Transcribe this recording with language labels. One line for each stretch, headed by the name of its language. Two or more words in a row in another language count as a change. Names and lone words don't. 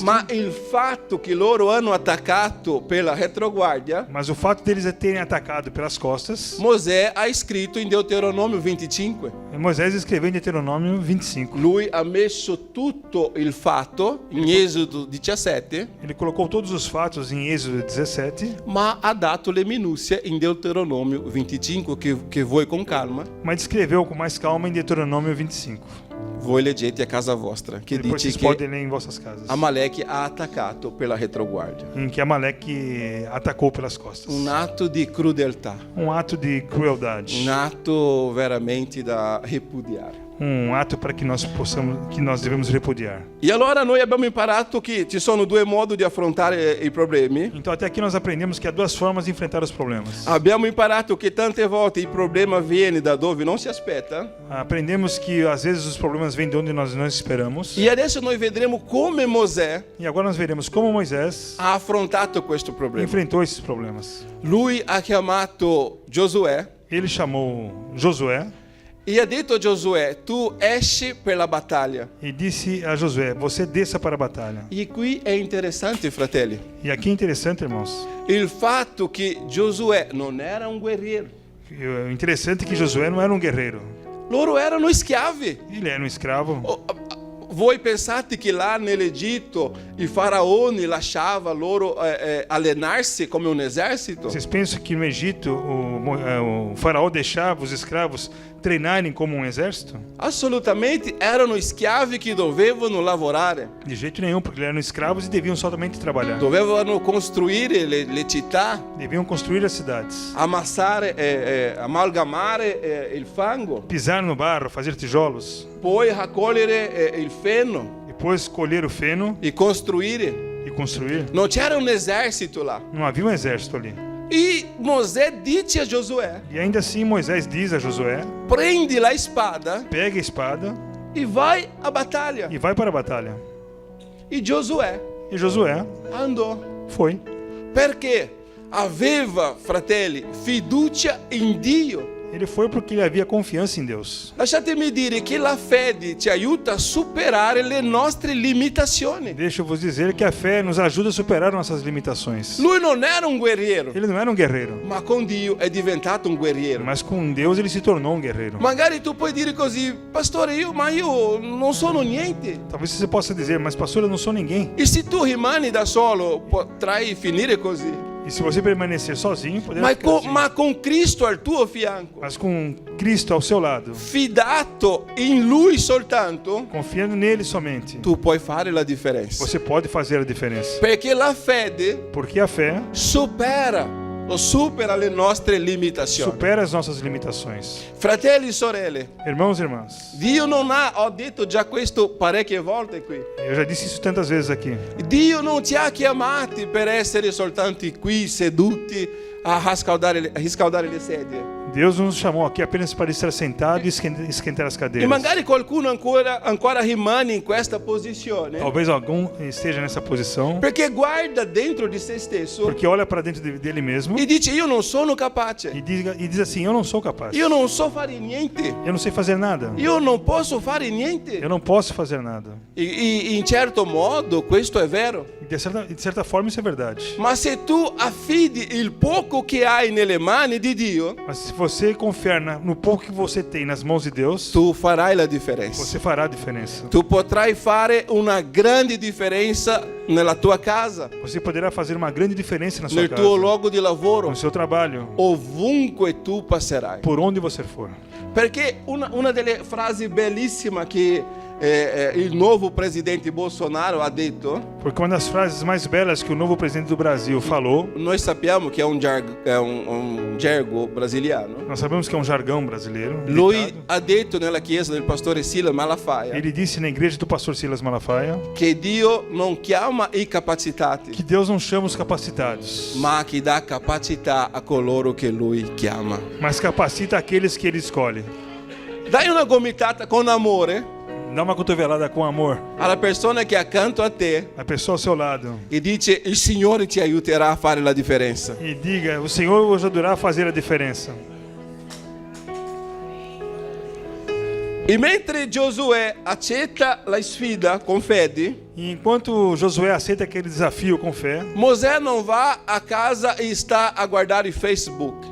Italian: ma il fatto che loro hanno attaccato per la retroguardia,
Portuguese: mas o fato deles terem atacado pelas costas,
Italian: Mosè ha scritto in Deuteronomio 25.
Portuguese: Moisés escreveu em Deuteronômio 25.
Italian: Lui ha messo tutto il fatto in Esodo 17,
Portuguese: Ele colocou todos os fatos em Êxodo 17,
Italian: ma ha dato le minuzie in Deuteronomio 25 che voi con calma,
Portuguese: mas descreveu com mais calma em Deuteronômio 25.
Italian: voi leggete a casa vostra, che
Portuguese: Depois
Italian: dice
Portuguese: vocês
Italian: che
Portuguese: podem ler em vossas casas.
Italian: Amaleque ha attaccato per la retroguardia.
Portuguese: Em que Amaleque atacou pelas costas.
Italian: Un atto di crudeltà,
Portuguese: Ato de crueldade.
Italian: un atto veramente da repudiare.
Portuguese: Ato para que nós devemos repudiar.
Italian: E allora noi abbiamo imparato che ci sono due modi di affrontare i problemi.
Portuguese: Então até aqui nós aprendemos que há duas formas de enfrentar os problemas.
Italian: Abbiamo imparato che tante volte il problema viene da dove non si aspetta.
Portuguese: Aprendemos que às vezes os problemas vêm de onde nós não esperamos.
Italian: E adesso noi vedremo come Mosè
Portuguese: E agora nós veremos como Moisés
Italian: ha affrontato questo problema.
Portuguese: enfrentou esses problemas.
Italian: Lui ha chiamato Giosuè
Portuguese: Ele chamou Josué
Italian: e ha detto a Giosuè: tu esci per la battaglia.
Portuguese: e disse a Josué: você desça para a batalha.
Italian: E qui è interessante, fratelli,
Portuguese: E aqui é interessante, irmãos.
Italian: il fatto che Giosuè non era un guerriero.
Portuguese: O interessante é que Josué não era um guerreiro.
Italian: Loro erano schiavi.
Portuguese: Ele era um escravo.
Italian: Voi pensate che là nell'Egitto il faraone lasciava loro allenarsi come un esercito?
Portuguese: Vocês pensam que no Egito o faraó deixava os escravos treinarem como um exército?
Italian: Assolutamente, erano schiavi che dovevano lavorare,
Portuguese: De jeito nenhum, porque eles eram escravos e deviam somente trabalhar.
Italian: dovevano costruire le città,
Portuguese: Deviam construir as cidades,
Italian: ammassare, amalgamare il fango,
Portuguese: pisar no barro, fazer tijolos,
Italian: poi raccogliere il feno
Portuguese: depois colher o feno
Italian: e costruire.
Portuguese: e construir.
Italian: Non c'era un esercito lá.
Portuguese: Não havia um exército ali.
Italian: E Mosè dice a Giosuè:
Portuguese: E ainda assim Moisés diz a Josué:
Italian: prendi la spada
Portuguese: pega a espada
Italian: e vai a battaglia.
Portuguese: e vai para a batalha.
Italian: E Giosuè
Portuguese: E Josué
Italian: andò.
Portuguese: foi.
Italian: Perché aveva, fratelli, fiducia in Dio.
Portuguese: Ele foi porque ele havia confiança em Deus.
Italian: Lasciatemi dire che la fede ci aiuta a superare le nostre limitazioni.
Portuguese: Deixa eu vos dizer que a fé nos ajuda a superar nossas limitações.
Italian: Lui non era un guerriero,
Portuguese: Ele não era um guerreiro,
Italian: ma con Dio è diventato un guerriero.
Portuguese: mas com Deus ele se tornou um guerreiro.
Italian: Magari tu puoi dire così: pastore, io non sono niente.
Portuguese: Talvez você possa dizer, mas pastor, eu não sou ninguém.
Italian: E se tu rimani da solo, potrai finire così.
Portuguese: E se você permanecer sozinho, poderá
Italian: Ma
Portuguese: ficar assim.
Italian: ma con Cristo al tuo fianco,
Portuguese: Mas com Cristo ao seu lado,
Italian: fidato in Lui soltanto,
Portuguese: confiando nele somente,
Italian: tu puoi fare la differenza.
Portuguese: você pode fazer a diferença.
Italian: Perché la fede
Portuguese: Porque a fé
Italian: supera le nostre limitazioni.
Portuguese: supera as nossas limitações.
Italian: Fratelli e sorelle,
Portuguese: Irmãos e irmãs,
Italian: Dio non ha, ho detto già questo parecchie volte qui,
Portuguese: eu já disse isso tantas vezes aqui.
Italian: Dio non ci ha chiamati per essere soltanto qui seduti a riscaldare le sedie.
Portuguese: Deus nos chamou aqui apenas para estar sentado e esquentar as
Italian: E
Portuguese: cadeiras.
Italian: magari qualcuno ancora rimane in questa posizione
Portuguese: Talvez algum esteja nessa posição,
Italian: perché guarda dentro di se stesso
Portuguese: porque olha para dentro dele mesmo
Italian: e dice: io non sono capace,
Portuguese: e diz assim: eu não sou capaz.
Italian: io non so fare niente,
Portuguese: Eu não sei fazer nada.
Italian: io non posso fare niente.
Portuguese: Eu não posso fazer nada.
Italian: E in certo modo questo è vero.
Portuguese: E de certa forma isso é verdade.
Italian: Ma se tu affidi il poco che hai nelle mani di Dio,
Portuguese: Mas se você confiar no pouco que você tem nas mãos de Deus,
Italian: tu farai la differenza.
Portuguese: você fará a diferença.
Italian: Tu potrai fare una grande differenza nella tua casa,
Portuguese: Você poderá fazer uma grande diferença na sua
Italian: nel
Portuguese: casa,
Italian: tuo luogo di lavoro,
Portuguese: no seu trabalho,
Italian: ovunque tu passerai.
Portuguese: por onde você for.
Italian: Perché una delle frasi bellissime che il nuovo presidente Bolsonaro ha detto,
Portuguese: Porque uma das frases mais belas que o novo presidente do Brasil falou,
Italian: noi sappiamo che è un gergo brasiliano.
Portuguese: nós sabemos que é um jargão brasileiro.
Italian: Lui
Portuguese: ditado.
Italian: ha detto nella chiesa del pastore Silas Malafaia
Portuguese: Ele disse na igreja do pastor Silas Malafaia
Italian: che Dio non chiama i capacitati,
Portuguese: que Deus não chama os capacitados,
Italian: ma che dà capacità a coloro che Lui chiama.
Portuguese: mas capacita aqueles que ele escolhe.
Italian: Dai una gomitata con amore
Portuguese: Dá uma cotovelada com amor
Italian: alla persona che è accanto a te
Portuguese: à pessoa ao seu lado
Italian: e dice: il Signore ti aiuterà a fare la differenza.
Portuguese: e diga: o Senhor vos ajudará a fazer a diferença.
Italian: E mentre Giosuè accetta la sfida com fede,
Portuguese: E enquanto Josué aceita aquele desafio com fé, Mosè não vai a casa e está a guardar o Facebook.